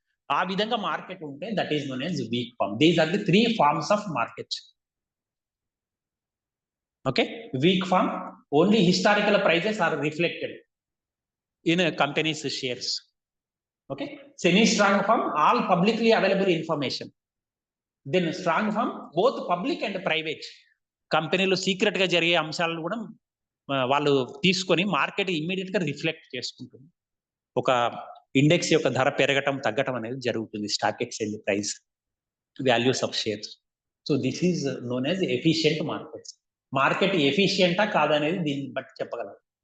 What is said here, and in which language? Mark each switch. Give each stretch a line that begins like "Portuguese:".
Telugu: ఆ విధంగా మార్కెట్ ఉంటే
English: That is known as weak form. These are the 3 forms of market. Okay, weak form, only historical prices are reflected in companies shares. Okay, semi-strong form, all publicly available information. Then strong form, both public and private.
Telugu: కంపెనీలో secret గా జరిగే అంశాలను కూడా వాళ్ళు తీసుకొని market immediate గా reflect చేసుకుంటుంది. ఒక ఇండెక్స్ యొక్క ధర పెరగటం తగ్గటం అనేది జరుగుతుంది,
English: Stock exchange price, values of shares. So this is known as efficient markets.
Telugu: Market ఎఫిషియంటా కాదనేది దీన్ని బట్టి చెప్పగలం.